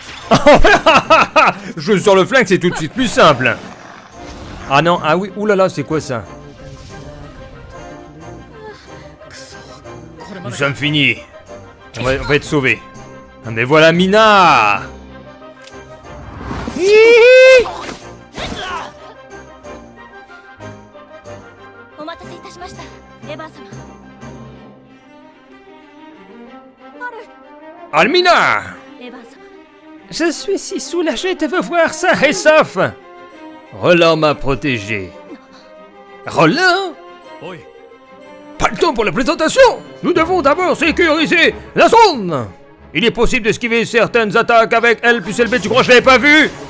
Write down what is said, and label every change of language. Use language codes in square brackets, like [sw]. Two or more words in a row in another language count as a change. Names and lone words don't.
[fr] Je sors le flingue, c'est tout de suite plus simple. Ah non, ah oui, oulala, c'est quoi ça? Nous sommes finis. On va être sauvés. Ah, mais voilà Mina. Hihi. [ja] お待たせいたしましたエヴァン様。 Almina. エヴァン様。 [fr] Je suis si soulagé de vous voir sain et sauf. Roland m'a protégé. Roland? Oui. Pas le temps pour la présentation. Nous devons d'abord sécuriser la zone. Il est possible d'esquiver certaines attaques avec L plus LB. Tu crois que je l'avais pas vu?